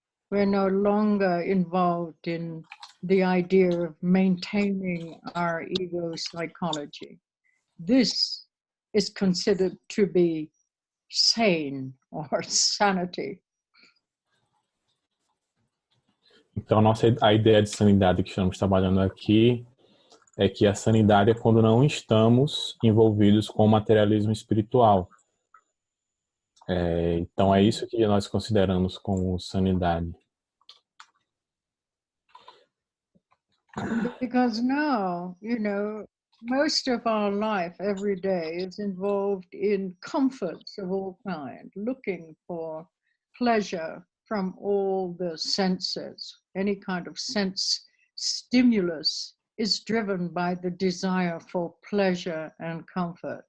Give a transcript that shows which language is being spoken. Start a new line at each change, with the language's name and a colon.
English: We're no longer involved in the idea of maintaining our ego psychology. This is considered to be sane or sanity.
Portuguese: Então, a ideia de sanidade que estamos trabalhando aqui é que a sanidade é quando não estamos envolvidos com o materialismo espiritual. Então, é isso que nós consideramos como sanidade.
English: Because now, you know, most of our life every day is involved in comforts of all kinds, looking for pleasure from all the senses. Any kind of sense stimulus is driven by the desire for pleasure and comfort.